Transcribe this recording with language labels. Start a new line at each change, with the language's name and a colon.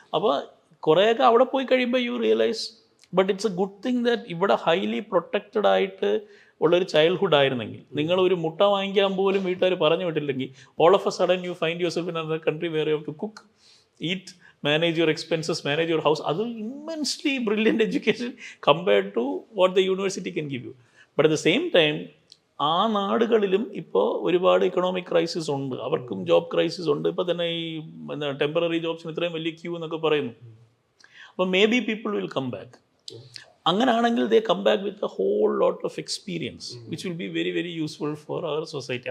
Malayalam: അപ്പോൾ കുറേയൊക്കെ അവിടെ പോയി കഴിയുമ്പോൾ you realise, but it's A good thing that ഇവിടെ ഹൈലി പ്രൊട്ടക്റ്റഡ് ആയിട്ട് ഉള്ളൊരു ചൈൽഡ്ഹുഡ് ആയിരുന്നെങ്കിൽ, നിങ്ങൾ ഒരു മുട്ട വാങ്ങിക്കാൻ പോലും വീട്ടുകാർ പറഞ്ഞു വിട്ടില്ലെങ്കിൽ,
English: All of a sudden you find yourself in another country where you have to cook, eat, manage your expenses, manage your house. That's immensely brilliant education compared to what the university can give you. But at the same time,
Malayalam: ആ നാടുകളിലും ഇപ്പോൾ ഒരുപാട് economic crisis ഉണ്ട്, അവർക്കും job crisis ഉണ്ട്. ഇപ്പോൾ തന്നെ ഈ ടെമ്പററി ജോബ്സിന് ഇത്രയും വലിയ ക്യൂ എന്നൊക്കെ പറയുന്നു. അപ്പോൾ
English: Maybe people will come back.
Malayalam: അങ്ങനെയാണെങ്കിൽ
English: They come back with a whole lot of experience which will be very very useful for our society.